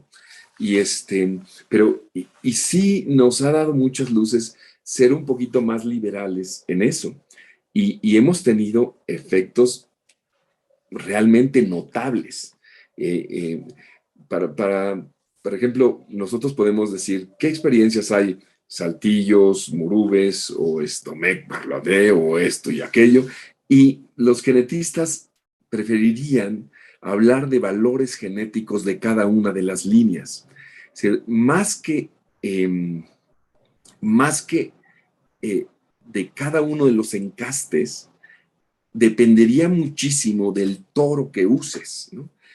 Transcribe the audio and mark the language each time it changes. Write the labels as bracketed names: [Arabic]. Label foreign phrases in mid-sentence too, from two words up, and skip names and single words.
[Spanish] Pero sí nos ha dado muchas luces ser un poquito más liberales en eso. Y hemos tenido efectos realmente notables. Por ejemplo, nosotros podemos decir qué experiencias hay, saltillos, murubes, o Domecq, Barladé, o esto y aquello, y los genetistas preferirían hablar de valores genéticos de cada una de las líneas. Es decir, más que de cada uno de los encastes, dependería muchísimo del toro que uses, ¿no?